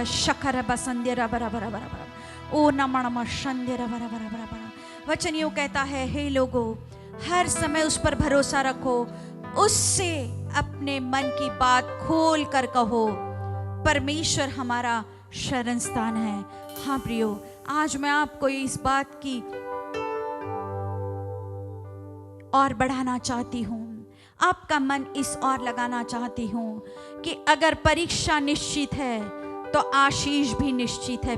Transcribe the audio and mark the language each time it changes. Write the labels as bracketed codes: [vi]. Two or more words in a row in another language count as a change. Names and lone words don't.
[hi] शखर बसंदेरा बरा बरा बरा बरा ओ नमणम शंदेरा बरा बरा बरा बरा। वचन यूं कहता है, हे लोगों, हर समय उस पर भरोसा रखो, उससे अपने मन की बात खोल कर कहो, परमेश्वर हमारा शरण स्थान है। हाँ प्रियो, आज मैं आपको इस बात की और बढ़ाना चाहती हूँ, आपका मन इस और लगाना चाहती हूँ कि अगर परीक्षा निश्चित है तो आशीष भी निश्चित है।